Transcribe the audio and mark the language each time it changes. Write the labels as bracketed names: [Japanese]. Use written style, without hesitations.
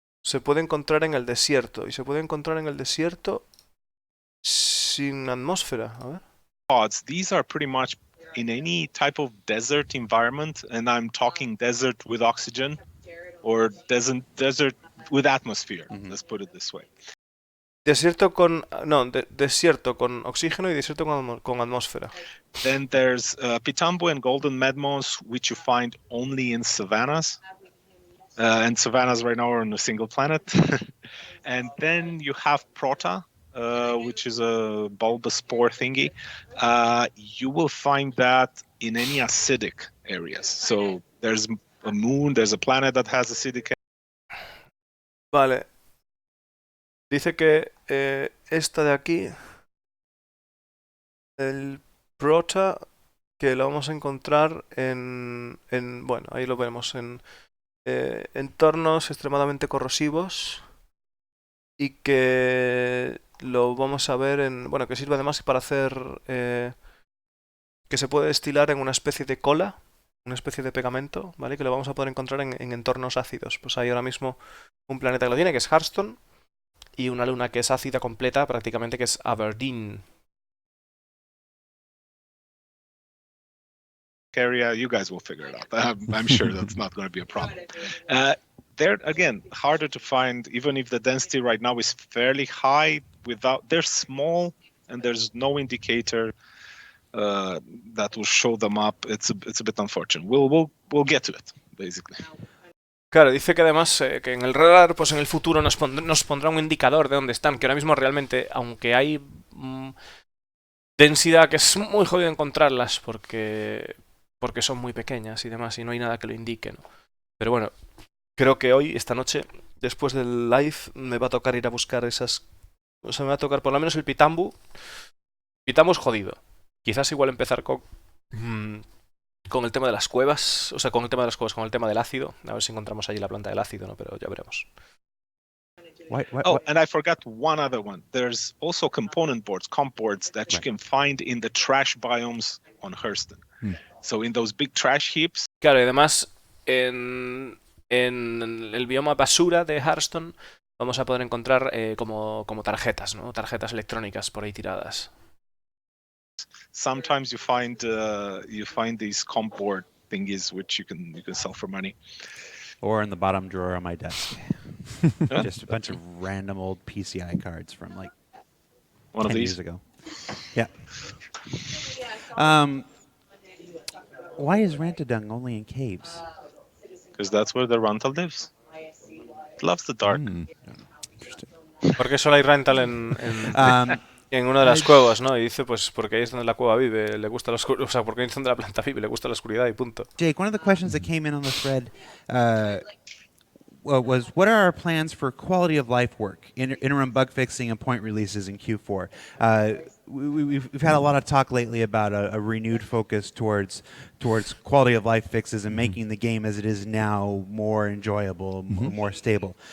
[Spanish] se puede encontrar en el desierto. Y se puede encontrar en el desierto sin atmósfera. A ver. [English] Pods, these are pretty much in any type of desert environment, and I'm talking desert with oxygen or desert with atmosphere. Let's put it this way. [Spanish] Desierto con... No, desierto con oxígeno y desierto con atmósfera. [English] Then there's Pitambo and golden medmos, which you find only in savannas. And savannas right now are on a single planet. And then you have Prota, which is a bulbous spore thingy. You will find that in any acidic areas. So there's a moon, there's a planet that has acidic. [Spanish] Vale. Dice que esta de aquí, el Prota, que lo vamos a encontrar bueno, ahí lo vemos, en entornos extremadamente corrosivos y que lo vamos a ver bueno, que sirve además para hacer, que se puede destilar en una especie de cola, una especie de pegamento, ¿vale? Que lo vamos a poder encontrar en entornos ácidos. Pues hay ahora mismo un planeta que lo tiene, que es Hearthstone, y una luna que es ácida completa, prácticamente, que es Aberdeen. [English] Area, you guys will figure it out. I'm sure that's not going to be a problem. They're, again, harder to find, even if the density right now is fairly high. They're small, and there's no indicator that will show them up. It's a bit unfortunate. We'll get to it, basically. [Spanish] Claro, dice que además que en el radar, pues en el futuro nos pondrá un indicador de dónde están, que ahora mismo realmente, aunque hay densidad, que es muy jodido encontrarlas porque son muy pequeñas y demás, y no hay nada que lo indique, ¿no? Pero bueno, creo que hoy, esta noche, después del live, me va a tocar ir a buscar esas... O sea, me va a tocar por lo menos el Pitambu. Pitambu es jodido. Quizás igual empezar con el tema de las cuevas, o sea, con el tema de las cuevas, con el tema del ácido. A ver si encontramos allí la planta del ácido, ¿no? Pero ya veremos. [English] And I forgot one other one. There's also component boards, comp boards that you can find in the trash biomes on Hearthstone. So in those big trash heaps. [Spanish] Claro, y además en el bioma basura de Hearthstone vamos a poder encontrar como tarjetas, ¿no? Tarjetas electrónicas por ahí tiradas. [English] Sometimes you find these comp board thingies which you can sell for money. Or in the bottom drawer of my desk. Just a bunch of random old PCI cards from like One 10 of these years ago. Yeah. Why is Rantadung only in caves? Because that's where the Runtal lives. It loves the dark. Interesting. [Spanish] Porque solo hay rental en una de las cuevas, ¿no? Y dice, pues, porque ahí es donde la cueva vive, le gusta la oscuridad, o sea, porque ahí es donde la planta vive, le gusta la oscuridad y punto. [English] Jake, one of the questions that came in on the thread was, what are our plans for quality of life work, interim bug fixing and point releases in Q4? We've had a lot of talk lately about a renewed focus towards quality of life fixes and making the game as it is now more enjoyable, more stable.